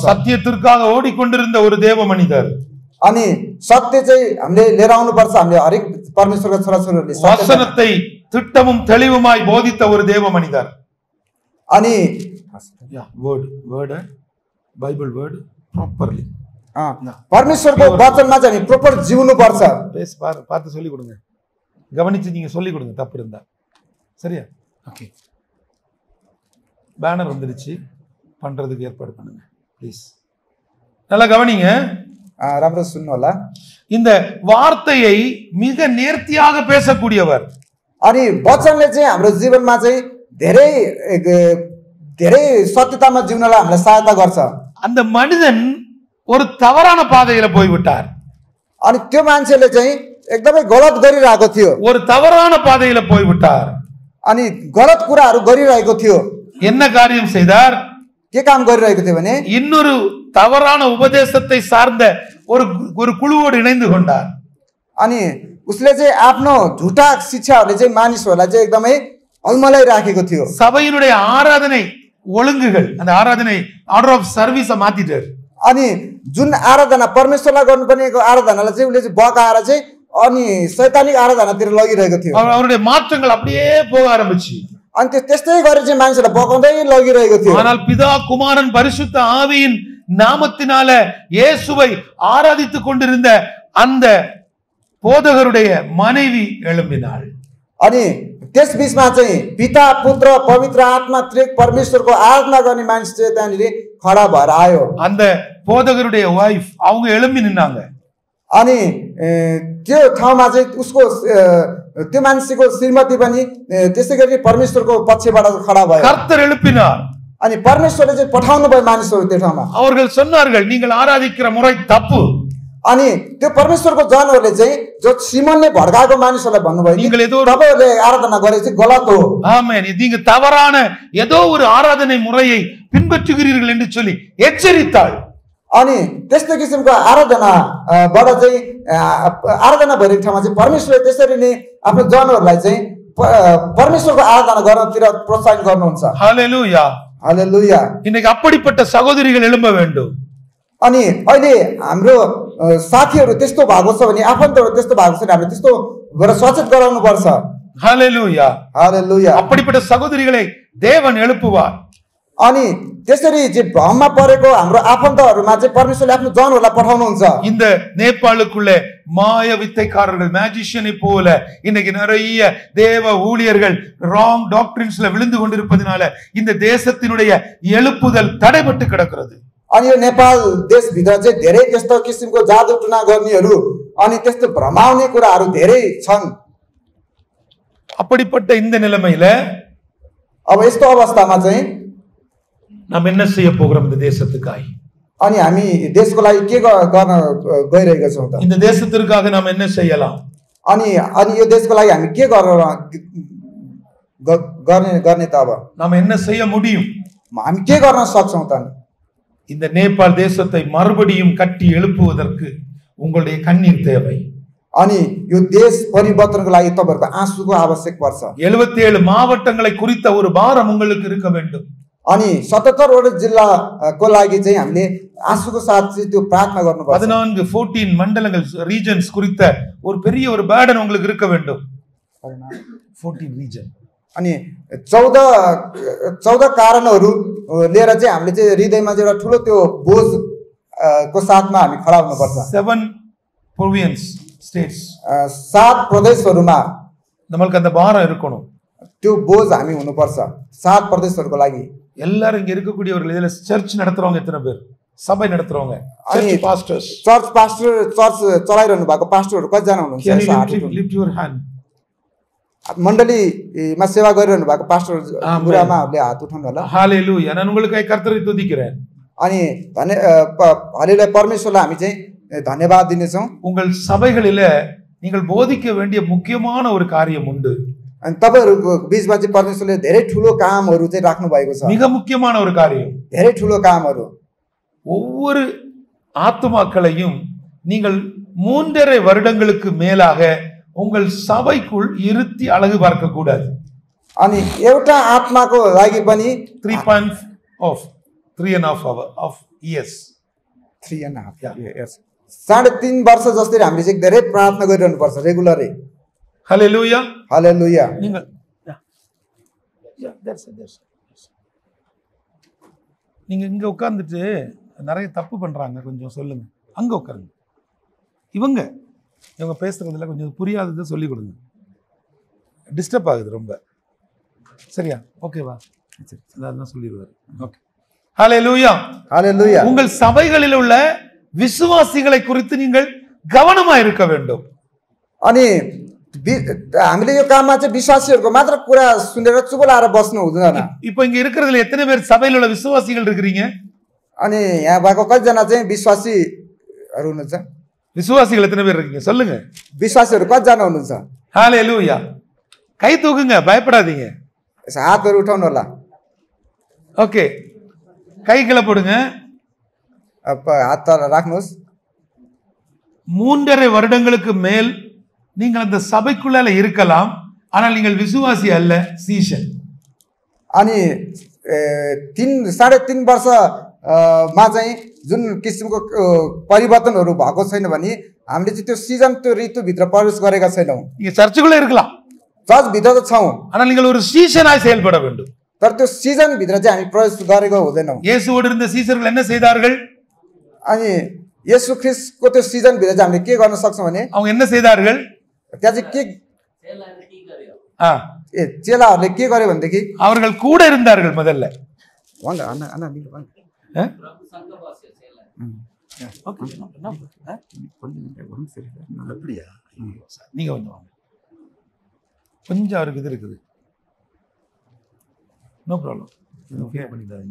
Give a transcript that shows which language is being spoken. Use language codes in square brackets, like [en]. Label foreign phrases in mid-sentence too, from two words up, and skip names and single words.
[ta] சத்தியத்திற்காக ஓடிக்கொண்டிருந்த ஒரு தேவ மனிதர், [ne] अनि सत्य चाहिँ हामीले लिएर आउनुपर्छ. हामीले हरेक परमेश्वरका छोराछोरीहरूले [ta] வசனத்தை திட்டமும் தெளிவுமாய் போதித்த ஒரு தேவ மனிதர். [ne] अनि [en] Bible word properly [ne] परमेश्वरको वचनमा चाहिँ हामी प्रोपर जिउनु पर्छ. [ta] பார்த்து சொல்லி கொடுங்க, கவனிச்சு நீங்க சொல்லி கொடுங்க தப்பு இருந்தா. சரியா? ஓகே, பேனர் வந்துருச்சு, பண்றதுக்கு ஏற்பாடு பண்ணுங்க ப்ளீஸ். நல்லா கவனிங்க, [ne] राम्रो सुन्नु होला. [ta] இந்த வார்த்தையை மிக நேர்த்தியாக பேசக்கூடியவர். [ne] अनि वचनले चाहिँ हाम्रो जीवनमा चाहिँ धेरै धेरै सत्यतामा जिउनलाई हामीलाई सहायता गर्छ. [ta] அந்த மனிதன் ஒரு தவறான பாதையில போய்விட்டார். [ne] अनि त्यो मान्छेले चाहिँ एकदमै गलत गरिरहेको थियो. [ta] ஒரு தவறான பாதையில போய்விட்டார். [ne] अनि गलत कुराहरू गरिरहेको थियो. [ta] என்ன காரியம் செய்தார்? [ne] के काम गरिरहेको थियो भने [ta] இன்னொரு தவறான உபதேசத்தை சார்ந்த ஒரு குழுவோடு இணைந்து கொண்டார். [ne] अनि उसले चाहिँ आफ्नो झुटा शिक्षाहरूले चाहिँ मानिसहरूलाई चाहिँ एकदमै अलमलाई राखेको थियो. [ta] சபையினுடைய ஆராதனை ஒழுங்குகள், அந்த ஆராதனை [en] order of service [ta] மாத்திட்டார். [ne] अनि जुन आराधना परमेश्वरलाई गर्नुपर्ने आराधनालाई चाहिँ उसले चाहिँ बकाएर चाहिँ अनि शैतानिक आराधनातिर लगिरहेको थियो. [ta] அவருடைய மாற்றங்கள் அப்படியே போக ஆரம்பிச்சு. [ne] अनि त्यस्तै गरेर चाहिँ मान्छेलाई बकाउँदै लगिरहेको थियो. [ta] ஆனால் பிதா குமாரன் பரிசுத்த ஆவியின் நாமத்தினால இயேசுவை ஆராதித்துக் கொண்டிருந்த அந்த போதகருடைய மனைவி எழும்பினாள். [ne] अनि त्यस बीचमा चाहिँ पिता पुत्र पवित्र आत्मा त्रिएक परमेश्वरको आराधना गर्ने मान्छे चाहिँ त्यहाँनिर खडा भएर आयो. [ta] அந்த போதகருடைய வைஃப் அவங்க எழும்பி நின்னாங்க. [ne] अनि त्यो ठाउँमा चाहिँ उसको त्यो मान्छेको श्रीमती पनि त्यसै गरी परमेश्वरको पक्षबाट खडा भयो. [ta] கர்த்தர் எழுப்பினார். [ne] अनि परमेश्वरले चाहिँ पठाउनु भयो मानिसहरू त्यो ठाउँमा. [ta] அவர்கள் சொன்னார்கள், நீங்கள் ஆராதிக்கிற முறை தப்பு. [ne] अनि त्यो परमेश्वरको जनहरूले चाहिँ जो सिमनले भड्काएको मानिसहरूलाई भन्नुभयो, [ta] நீங்கள் ஏதோ [ne] तपाईहरुले आराधना गरेको चाहिँ गलत हो. [ta] ஆமென், நீங்க தவறான ஏதோ ஒரு ஆராதனை முறையை பின்பற்றுகிறீர்கள் என்று சொல்லி எச்சரித்தாள். [ne] अनि त्यस्तो किसिमको आराधनाबाट चाहिँ आराधना भइरहेको ठाउँमा चाहिँ परमेश्वरले त्यसरी नै आफ्नो जनहरूलाई चाहिँ परमेश्वरको आराधना गर्नतिर प्रोत्साहन गर्नुहुन्छ. [ta] ஹல்லேலூயா, [ne] हालेलुया. [ta] இன்னைக்கு அப்படிப்பட்ட சகோதரிகள் எழும்ப வேண்டும். [ne] अनि अहिले हाम्रो साथीहरू त्यस्तो भएको छ भने, आफन्तहरू त्यस्तो भएको छ भने हामीले त्यस्तो गरेर सचेत गराउनु पर्छ. [ta] ஹல்லேலூயா, [ne] हालेलुया. [ta] அப்படிப்பட்ட சகோதரிகளை தேவன் எழுப்புவார். [ne] अनि त्यसरी चाहिँ भ्रममा परेको हाम्रो आफन्तहरूमा चाहिँ परमेश्वरले आफ्नो जनहरूलाई पठाउनुहुन्छ. [ta] இந்த நேபாளுக்குள்ள மாய வித்தைக்காரர்கள், மேஜிஷியனை போல இன்னைக்கு நிறைய தேவ ஊழியர்கள் [en] wrong doctrines [ta] விழுந்து கொண்டிருப்பதனால இந்த தேசத்தினுடைய எழுப்புதல் தடைபட்டு கிடக்கிறது. [ne] अनि यो नेपाल देशभित्र चाहिँ धेरै त्यस्तो किसिमको जादु टुना गर्नेहरू अनि त्यस्तो भ्रमाउने कुराहरू धेरै छन्. [ta] அப்படிப்பட்ட இந்த நிலைமையில [ne] अब यस्तो अवस्थामा चाहिँ [ta] நாம் என்ன செய்ய போகிறோம் இந்த தேசத்துக்காய்? [ne] अनि हामी देशको लागि के गर्न गइरहेका छौँ त? [ta] இந்த தேசத்திற்காக நாம் என்ன செய்யலாம்? [ne] अनि यो देशको लागि हामी के गर्ने त? अब [ta] நாம் என்ன செய்ய முடியும்? [ne] हामी के गर्न सक्छौँ त? [ta] இந்த நேபாள் தேசத்தை மறுபடியும் கட்டி எழுப்புவதற்கு உங்களுடைய கண்ணீர் தேவை. [ne] अनि यो देश परिवर्तनको लागि तपाईहरुको आँसुको आवश्यक पर्छ. [ta] 77 மாவட்டங்களை குறித்த ஒரு பாரம் உங்களுக்கு இருக்க வேண்டும். [ne] अनि 77 वटा जिल्लाको लागि चाहिँ हामीले आँसुको साथ चाहिँ त्यो प्रार्थना गर्नुपर्छ. [ta] 14 मण्डलங்கள் रीजन्स குறித்த ஒரு பெரிய ஒரு burden உங்களுக்கு இருக்க வேண்டும். [ne] 14 रीजन. अनि 14 कारणहरू लिएर चाहिँ हामीले चाहिँ हृदयमा चाहिँ एउटा ठुलो त्यो बोझ को साथमा हामी खडा हुनुपर्छ. [en] 7 province states. [ne] 7 प्रदेशहरुमा [ta] நமக்கு அந்த பாரம் இருக்கணும். [ne] त्यो बोझ हामी हुनुपर्छ 7 प्रदेशहरुको लागि. [ta] எல்லாரும் இங்க இருக்கக்கூடியவர்கள் இதுல சர்ச் நடத்துறவங்க எத்தனை பேர்? சபை நடத்துறவங்க, [en] church pastors. [ne] चर्च चलाइरहनु भएको पास्टरहरु कति जना हुनुहुन्छ? [en] Lift your hand. [ne] मण्डलीमा सेवा गरिरहनु भएको पास्टर गुरुआमाहरुले हात उठाउनु होला. [ta] ஹalleluya. நான் உங்களுக்காக கர்த்தரை துதிக்கிறேன். [ne] अनि हालेलुया परमेश्वरलाई हामी चाहिँ धन्यवाद दिनेछौँ। [ta] உங்கள் சபைகளில நீங்கள் போதிக்க வேண்டிய முக்கியமான ஒரு காரியம் உண்டு. [ne] अनि तपाईहरुको बीचमा चाहिँ परमेश्वरले धेरै ठुलो कामहरु चाहिँ राख्नु भएको छ। [ta] மிக முக்கியமான ஒரு காரியம். [ne] धेरै ठुलो कामहरु। [ta] ஒவ்வொரு ஆத்துமாக்களையும் நீங்கள் 3.5 வருடங்களுக்கு மேலாக உங்கள் சபைக்குள் இருத்தி அழகு பார்க்க கூடாது. [ne] अनि एउटा आत्माको लागि पनि [en] 3.5 of years [ne] 3.5 years 3.5 वर्ष जस्तै हामीले चाहिँ धेरै प्रार्थना गरिरहनु पर्छ रेगुलरै। [ta] ஹல்லேலூயா. [ne] हालेलुया। [ta] நீங்கள் நீங்க இங்க உட்கார்ந்துட்டு நிறைய தப்பு பண்றாங்க, கொஞ்சம் சொல்லுங்க. அங்க உட்காருங்க. இவங்க பேசுறதுல கொஞ்சம் புரியாததை சொல்லி கொடுங்க. டிஸ்டர்ப் ஆகுது ரொம்ப. சரியா? ஓகேவா? அதெல்லாம் சொல்லிடுவாரு. ஓகே. ஹல்லேலூயா. [ne] हालेलुया। [ta] உங்கள் சபைகளில் உள்ள விசுவாசிகளை குறித்து நீங்கள் கவனமா இருக்க வேண்டும். [ne] अनि हामीले यो काममा चाहिँ विश्वासीहरुको मात्र कुरा सुनेर चुप लाएर बस्नु हुँदैन। [ta] இப்போ இங்க இருக்கிறதுல எத்தனை பேர் சபையில் உள்ள விசுவாசிகள் இருக்கிறீங்க? [ne] अनि यहाँ भएको कतिजना चाहिँ विश्वासीहरु हुनुहुन्छ? [ta] விசுவாசிகள் எத்தனை பேர் இருக்கீங்க சொல்லுங்க. [ne] विश्वासीहरु कतिजना हुनुहुन्छ? [ta] ஹல்லேலூயா. கை தூக்குங்க, பயப்படாதீங்க. [ne] हातहरु उठाउनु होला। [ta] ஓகே, கை கீழ போடுங்க. [ne] हात तल राख्नुहोस्। [ta] 3.5 வருடங்களுக்கு மேல் நீங்கள் அந்த சபைக்குள்ள இருக்கலாம், ஆனால் நீங்கள் விசுவாசி அல்ல, சீஷன். [ne] अनि 3.5 वर्षमा चाहिँ जुन किसिमको परिवर्तनहरु भएको छैन भने हामीले चाहिँ त्यो सिजन त्यो ऋतुभित्र प्रवेश गरेका छैनौँ। [ta] நீங்க சர்ச்சுக்குள்ள இருக்கலாம், [ne] चर्च भित्र त छौँ, [ta] ஆனால் நீங்கள் ஒரு சீஷனாய் செயல்பட வேண்டும். [ne] तर त्यो सिजन भित्र चाहिँ हामी प्रवेश गरेको हुँदैनौँ। [ta] இயேசுவோடு இருந்த சீஷர்கள் என்ன செய்தார்கள்? [ne] अनि येशू ख्रीष्टको त्यो सिजन भित्र चाहिँ हामीले के गर्न सक्छौँ भने [ta] அவங்க என்ன செய்தார்கள்? [ne] त्यहाँ चाहिँ के चेलाहरूले के गर्यो भनेदेखि [ta] அவர்கள் கூட இருந்தார்கள் முதல்ல. நீங்க கொஞ்சம் அவருக்கு இது இருக்குது. [en] no problem, [ta] பண்ணிடாதீங்க.